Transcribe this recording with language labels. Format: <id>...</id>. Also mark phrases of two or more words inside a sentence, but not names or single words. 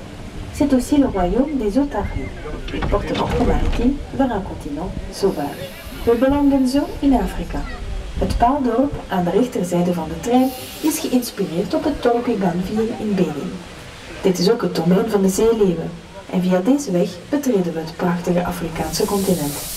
<fr>C'est aussi le royaume des Otaries, porte-entrée maritime vers un continent sauvage.</fr> <nl>We belanden zo in Afrika. Het paaldorp aan de rechterzijde van de trein is geïnspireerd op het dorpje Ganvier in Benin. Dit is ook het domein van de zeeleeuwen en via deze weg betreden we het prachtige Afrikaanse continent.</nl>